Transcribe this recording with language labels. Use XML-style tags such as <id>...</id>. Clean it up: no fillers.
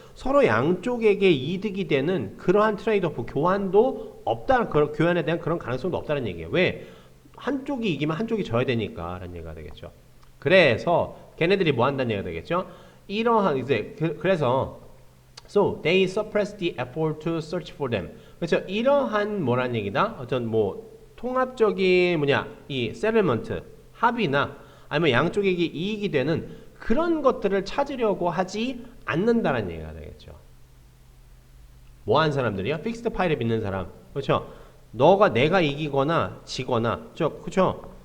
<ko>서로 양쪽에게 이득이 되는 그러한 트레이드-오프, 교환도 없다. 교환에 대한 그런 가능성도 없다는 얘기예요. 왜? 한쪽이 이기면 한쪽이 져야 되니까 라는 얘기가 되겠죠. 그래서 걔네들이 뭐 한다는 얘기가 되겠죠? 이러한 이제 그래서</ko> <en>so they suppress the effort to search for them.</en> <ko>그렇죠. 이러한 뭐란 얘기다. 어떤 뭐 통합적인 이 세틀먼트 합의나 아니면 양쪽에게 이익이 되는 그런 것들을 찾으려고 하지 않는다는 얘기가 되겠죠. 뭐 하는 사람들이요? 픽스드 파이를 믿는 사람. 그렇죠. 내가 이기거나 지거나 그렇죠.</ko>